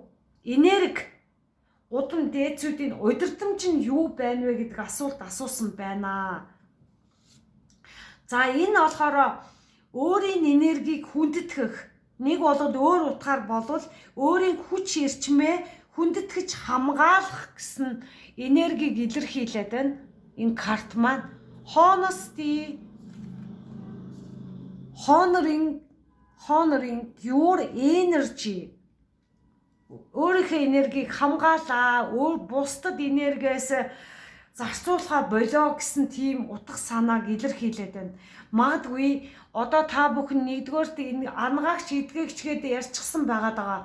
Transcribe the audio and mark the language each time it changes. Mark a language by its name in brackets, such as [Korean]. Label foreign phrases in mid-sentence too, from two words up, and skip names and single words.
[Mongolian] Энерги удам дээдсүүдийн удирдамж нь юу байна вэ гэдэг асуулт асуусан байна. За энэ болохоор өөрийн энергийг хүндэтгэх, нэг бол өөр утгаар болвол өөрийн хүч эрчмээ хүндэтгэж хамгаалах гэсэн энергийг илэрхийлээд байна. Энэ карт маань [English] honesty, honoring your energy. [Mongolian] Өөрийнхөө энергийг хамгаалаа, бусдад энергиээс зарцуулахаа болоо гэсэн тийм утга санааг илэрхийлээд байна. Магадгүй одоо та бүхэн нэгдүгээрт энэ ангаагч эдгээгчгээд ярьчихсан байгаа.